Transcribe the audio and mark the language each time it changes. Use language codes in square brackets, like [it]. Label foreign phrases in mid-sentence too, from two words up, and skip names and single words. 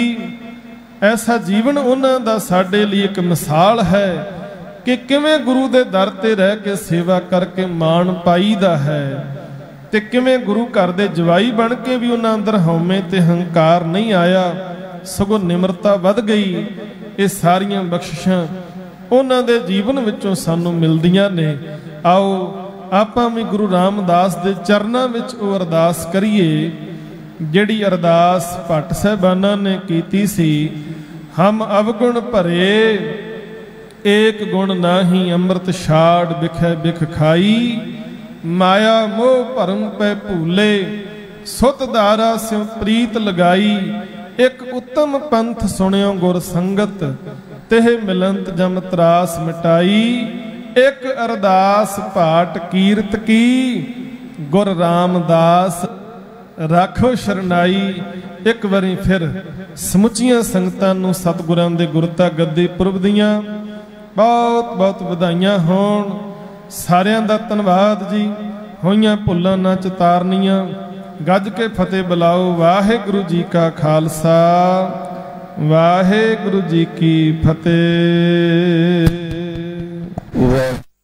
[pa] ਐਸਾ ਜੀਵਨ ਉਨ੍ਹਾਂ ਦਾ ਸਾਡੇ ਲਈ ਇਕ ਮਿਸਾਲ ਹੈ ਕਿ ਕਿਵੇਂ ਗੁਰੂ ਦੇ ਦਰ ਤੇ ਰਹਿ ਕੇ ਸੇਵਾ ਕਰਕੇ ਮਾਣ ਪਾਈਦਾ ਹੈ ਤੇ ਕਿਵੇਂ ਗੁਰੂ ਘਰ ਦੇ ਜਵਾਈ ਬਣ ਕੇ ਭੀ ਉਨ੍ਹਾਂ ਅੰਦਰ ਹਉਮੈ ਤੇ ਹੰਕਾਰ ਨਹੀਂ ਆਇਆ, ਸਗੋਂ ਨਿਮਰਤਾ ਵਧ ਗਈ। ਇਹ ਸਾਰੀਆਂ ਬਖ਼ਸ਼ਿਸ਼ਾਂ ਉਨ੍ਹਾਂ ਦੇ ਜੀਵਨ ਵਿਚੋਂ ਸਾਨੂੰ ਮਿਲਦੀਆਂ ਨੇ। ਆਓ ਆਪਾਂ ਭੀ ਗੁਰੂ ਰਾਮਦਾਸ ਦੇ ਚਰਨਾਂ ਵਿਚ ਉਹ ਅਰਦਾਸ ਕਰੀਏ ਜਿਹੜੀ ਅਰਦਾਸ ਭੱਟ ਸਾਹਿਬਾਨਾਂ ਨੇ ਕੀਤੀ ਸੀ। ਹਮ ਅਵਗੁਣਿ ਭਰੇ ਏਕੁ ਗੁਣੁ ਨਾਹੀ, ਅੰਮ੍ਰਿਤੁ ਛਾਡਿ ਬਿਖੈ ਬਿਖੁ ਖਾਈ। ਮਾਯਾ ਮੋਹ ਭਰਮ ਪੈ ਭੂਲੇ, ਸੁਤ ਦਾਰਾ ਸਿਉ ਪ੍ਰੀਤਿ ਲਗਾਈ। ਇਕੁ ਉਤਮ ਪੰਥੁ ਸੁਨਿਓ ਗੁਰ ਸੰਗਤਿ, ਤਿਹ ਮਿਲੰਤ ਜਮ ਤ੍ਰਾਸ ਮਿਟਾਈ। ਇਕ ਅਰਦਾਸਿ ਭਾਟ ਕੀਰਤਿ ਕੀ, ਗੁਰ ਰਾਮਦਾਸ ਰਾਖਹੁ ਸਰਣਾਈ। ਇਕ ਵਾਰੀ ਫਿਰ ਸਮੂਚੀਆਂ ਸੰਗਤਾਂ ਨੂੰ ਸਤਿਗੁਰਾਂ ਦੇ ਗੁਰਤਾ ਗੱਦੀ ਪੁਰਬ ਦੀਆਂ ਬਹੁਤ ਬਹੁਤ ਵਧਾਈਆਂ ਹੋਣ। ਸਾਰਿਆਂ ਦਾ ਧੰਨਵਾਦ ਜੀ। ਹੋਈਆਂ ਭੁੱਲਾਂ ਨਾ ਚਿਤਾਰਨੀਆਂ, ਗੱਜ ਕੇ ਫ਼ਤਿਹ ਬੁਲਾਓ। ਵਾਹਿਗੁਰੂ ਜੀ ਕਾ ਖ਼ਾਲਸਾ, ਵਾਹਿਗੁਰੂ ਜੀ ਕੀ ਫ਼ਤਿਹ।